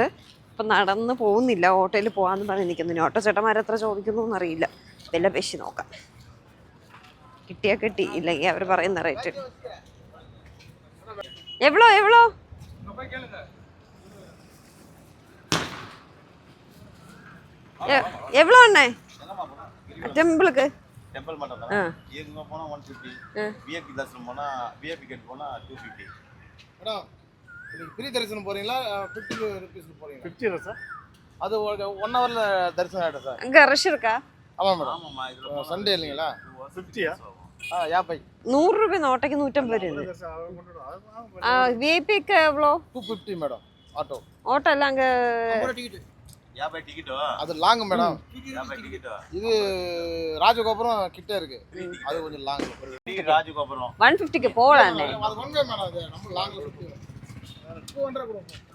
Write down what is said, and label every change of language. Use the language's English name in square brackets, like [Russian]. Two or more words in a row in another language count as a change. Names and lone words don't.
[Malayalam] അപ്പം നടന്ന് പോകുന്നില്ല, ഓട്ടോയിൽ പോകാമെന്ന് പറഞ്ഞ് നിൽക്കുന്നു. ഓട്ടോ ചേട്ടന്മാരെത്ര ചോദിക്കുന്നു എന്നറിയില്ല. വില പേശി നോക്കാം. കിട്ടിയാൽ കിട്ടി, ഇല്ലെങ്കിൽ അവർ പറയുന്ന റേറ്റ്. [Tamil] എവ്വളോ எவ்வளோ அண்ணே டெம்பிளுக்கு? டெம்பிள் மட்டும் தான். இங்க போனா 150. விஐபி தரிசனம் போனா விஐபி கேட் போனா 250. மேடம் நீங்க ஃப்ரீ தரிசனம் போறீங்களா 50 ரூபீஸ்க்கு போறீங்களா? 50 சார். அது 1 ஹவர்ல தரிசனம் ஆயிடும் சார். அங்கே ரஷ் இருக்கா? ஆமா மேடம். ஆமாமா இதுல சண்டே இல்லைங்களா? 50யா? 50. [Malayalam] 100 രൂപ ഓട്ടോയ്ക്ക് 150 രൂപ. വിഐപിക്ക് എவ்வளோ? [Tamil] 250 மேடம் ஆட்டோ. ஓட்டோ எல்லாம் அங்கே 50 டிக்கெட். அது லாங் மேடம். 50 டிக்கெட். இது ராஜகோபுரம் கிட்ட இருக்கு. அது கொஞ்சம் லாங். ராஜகோபுரம் 150க்கு போகலாண்ணே. அது ஒன்வே மேடம் அது நம்ம லாங்ல 200 கொடுப்போம்.